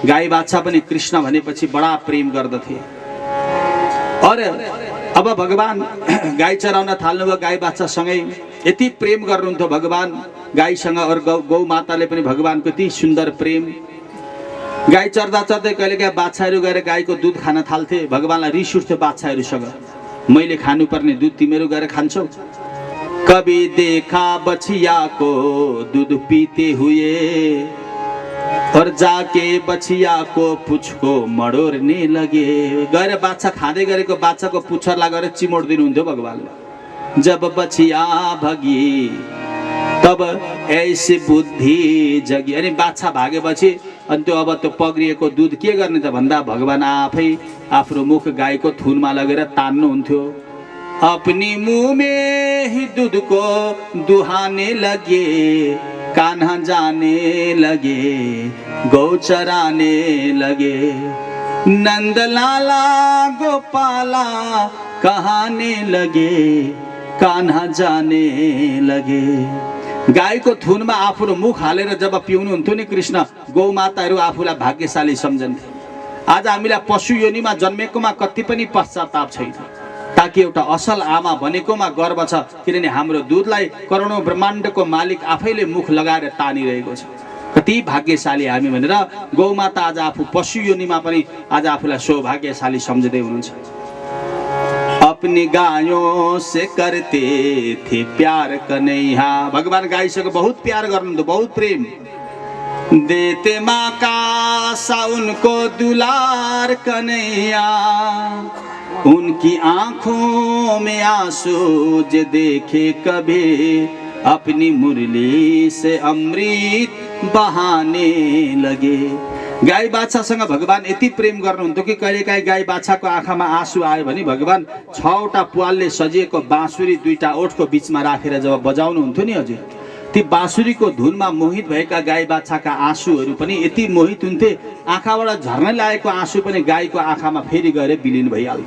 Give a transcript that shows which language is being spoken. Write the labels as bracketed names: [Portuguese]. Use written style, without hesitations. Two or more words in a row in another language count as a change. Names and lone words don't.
[Nepali] गाई बाछा पनि कृष्ण भनेपछि बडा प्रेम गर्दथे। अब भगवान गाई चराउन थाल्नुभयो गाई बाछासँगै। यति प्रेम गर्नुहुन्थ्यो भगवान गाईसँग, और गौ माताले पनि भगवानको यति सुन्दर प्रेम। गाई चर्दा चर्दै कहिलेकाहीँ बाछाहरू गएर गाईको दुध खान थाल्थे। भगवानलाई रिस उठ्थ्यो बाछाहरूसँग, मैले खानुपर्ने दुध तिमीहरू गएर खान्छौ। [Hindi] कभी देखा बछिया को दूध पीते हुए और जाके बछिया को पुछ को मडोर्ने लगे। [Nepali] गएर बाछा खाँदै गरेको बाछाको पुच्छरलाई गएर चिमोड्दिनु हुन्थ्यो भगवानले। [Hindi] जब बछिया भगी तब ऐसी बुद्धि जगी। [Nepali] अनि बाछा भागेपछि अनि त्यो अब त्यो पग्रिएको दुध के गर्ने त भन्दा भगवान आफै आफ्नो मुख गाईको थुनमा लगेर तान्नुहुन्थ्यो। [Hindi] अपनी मुँह में ही दूध को दुहाने लगे, कान्हा जाने लगे, गौ चराने लगे। नंद लाला गोपाला कहाने लगे, कान्हा जाने लगे। [Nepali] गाईको थुनमा आफ्नो मुख हालेर जब पिउनुहुन्थ्यो नि कृष्ण, गौ माताहरू आफूलाई भाग्यशाली सम्झन्थे। आज हामीलाई पशु योनिमा जन्मेकोमा कति पनि पश्चाताप छैन। ताकि एउटा असल आमा भनेकोमा गर्व छ, किनभने हाम्रो दूधलाई करोडौं ब्रह्माण्डको मालिक आफैले मुख लगाएर तानिरहेको छ। कति भाग्यशाली हामी भनेर गौमाता आज आफू पशु योनिमा पनि आज आफूलाई सौभाग्यशाली सम्झिँदै हुनुहुन्छ। [Hindi] अपनी गायों से करते थे प्यार कन्हैया, [Nepali] भगवान गाईसँग बहुत प्यार गर्नुहुन्थ्यो, बहुत प्रेम। [Hindi] देते माँ का सा उनको दुलार कन्हैया, उनकी आंखों में आंसू जे देखे कभी, अपनी मुरली से अमृत बहाने लगे। [Nepali] गाई बाछासँग भगवान यति प्रेम गर्नुहुन्थ्यो कि कहिलेकाहीँ गाई बाछाको आँखामा आँसु आयो भने भगवान 6वटा प्वालले सजिएको बाँसुरी 2टा ओठको बिचमा राखेर जब बजाउनुहुन्थ्यो नि हजुर, ती बाँसुरीको धुनमा मोहित भएका गाई बाछाका आँसुहरू पनि यति मोहित हुन्थे, आँखाबाट झर्न लागेको आँसु पनि गाईको आँखामा फेरि गएर विलिन भइहाल्थ्यो।